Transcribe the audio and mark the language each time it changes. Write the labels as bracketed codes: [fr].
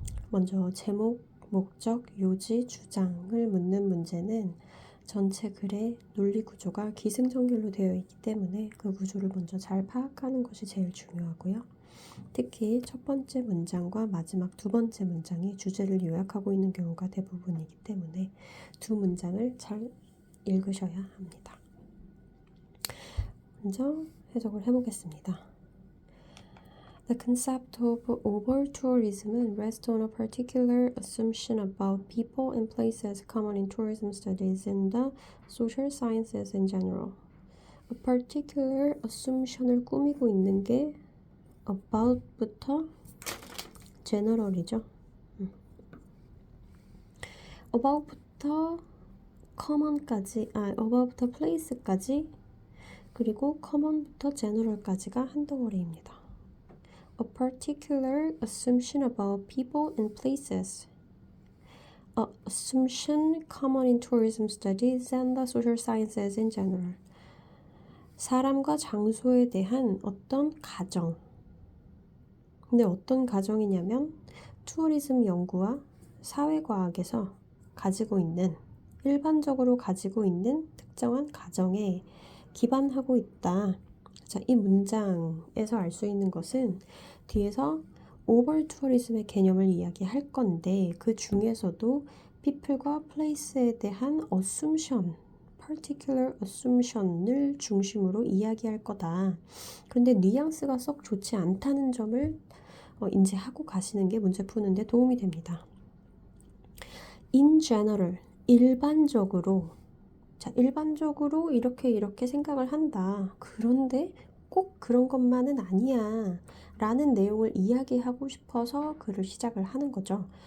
[ko] 먼저 제목, 목적, 요지, 주장을 묻는 문제는 전체 글의 논리 구조가 기승전결로 되어 있기 때문에 그 구조를 먼저 잘 파악하는 것이 제일 중요하고요. 특히 첫 번째 문장과 마지막 두 번째 문장이 주제를 요약하고 있는 경우가 대부분이기 때문에 두 문장을 잘 읽으셔야 합니다. 먼저 해석을 해보겠습니다. [en] The concept of over-tourism rests on a particular assumption about people and places common in tourism studies and the social sciences in general. A particular assumption [ko] 을 꾸미고 있는 게 about부터 general이죠. about부터 common까지, about부터 place까지, 그리고 common부터 general까지가 한 덩어리입니다. [en] A particular assumption about people and places. A assumption common in tourism studies and the social sciences in general. [ko] 사람과 장소에 대한 어떤 가정. 근데 어떤 가정이냐면 투어리즘 연구와 사회과학에서 가지고 있는, 일반적으로 가지고 있는 특정한 가정에 기반하고 있다. 자, 이 문장에서 알 수 있는 것은 뒤에서 오버 투어리즘의 개념을 이야기할 건데 그 중에서도 people과 place에 대한 assumption, [en] particular assumption [ko] 을 중심으로 이야기할 거다. 근데 뉘앙스가 썩 좋지 않다는 점을 인지하고 가시는 게 문제 푸는데 도움이 됩니다. [en] In general, [ko] 일반적으로. 자, 일반적으로 이렇게 생각을 한다. 그런데 꼭 그런 것만은 아니야. 라는 내용을 이야기하고 싶어서 글을 시작을 하는 거죠.